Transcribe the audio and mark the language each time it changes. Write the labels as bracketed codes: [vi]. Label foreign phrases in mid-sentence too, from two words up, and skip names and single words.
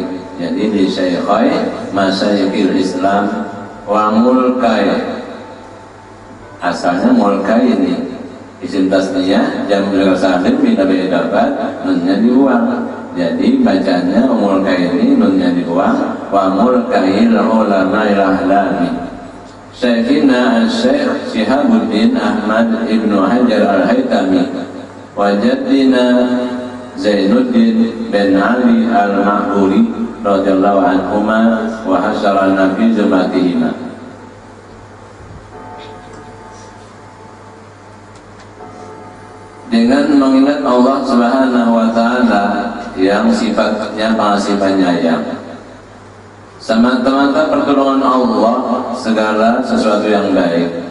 [id] Jadi [ar] لشيخين مشايخ الإسلام وملكي, [id] asalnya mulkai ini isim tasniyah jamu salim bila dapat nunnya dibuang, jadi bacanya mulkai ini nunnya dibuang [ar] وملكي العلماء الأعلام. شيخنا شيخ شهاب الدين أحمد ابن حجر الهيتمي وجدنا زين الدين بن علي المعبري رضي الله عنهما وحشرنا في زمرتهما. [id] Dengan mengingat Allah [ar] سبحانه وتعالى [id] yang sifatnya pengasih penyayang, semata-mata pertolongan Allah segala sesuatu yang baik.